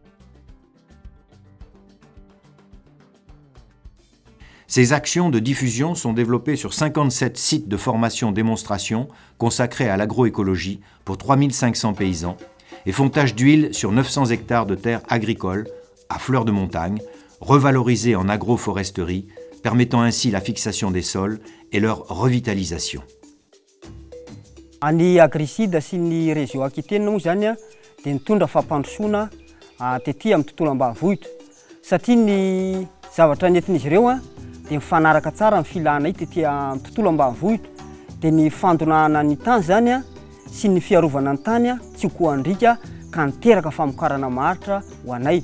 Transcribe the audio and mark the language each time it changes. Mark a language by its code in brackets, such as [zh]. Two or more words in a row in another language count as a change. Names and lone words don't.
[fr] Ces actions de diffusion sont développées sur 57 sites de formation-démonstration consacrés à l'agroécologie pour 3500 paysans et font tache d'huile sur 900 hectares de terres agricoles à fleur de montagne, revalorisées en agroforesterie, permettant ainsi la fixation des sols et leur revitalisation. [mg] Ny agricide sy ny réseau Aquitaine moa zany a dia nitondra fampandrosoana tetỳ amin'ny tontolo ambanivohitra satria ny zavatra nentin'izy ireo a dia mifanaraka tsara amin'ny filàna tetỳ amin'ny tontolo ambanivohitra dia ny fandonahana ny tany zany a sy ny fiarovana ny tany a tsy ho andrika ka niteraka famokarana maharitra ho anay.